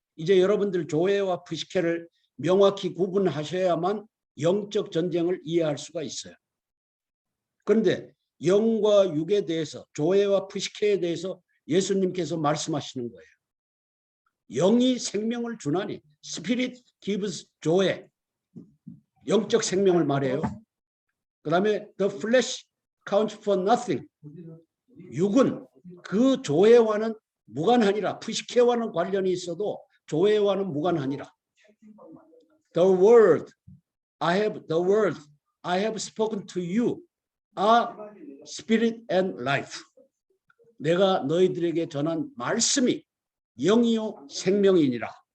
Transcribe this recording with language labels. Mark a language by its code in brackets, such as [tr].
[ko] 이제 여러분들 조회와 푸시케를 명확히 구분하셔야만 영적 전쟁을 이해할 수가 있어요. 그런데 영과 육에 대해서, 조회와 푸시케에 대해서 예수님께서 말씀하시는 거예요. 영이 생명을 주나니, [en] Spirit gives joy. [ko] 영적 생명을 말해요. 그 다음에 [en] the flesh counts for nothing. [ko] 육은 그 조회와는 무관하니라. 푸시케와는 관련이 있어도 조회와는 무관하니라. [en] The word I have spoken to you are spirit and life. [ko] 내가 너희들에게 전한 말씀이 영이요 생명이니라.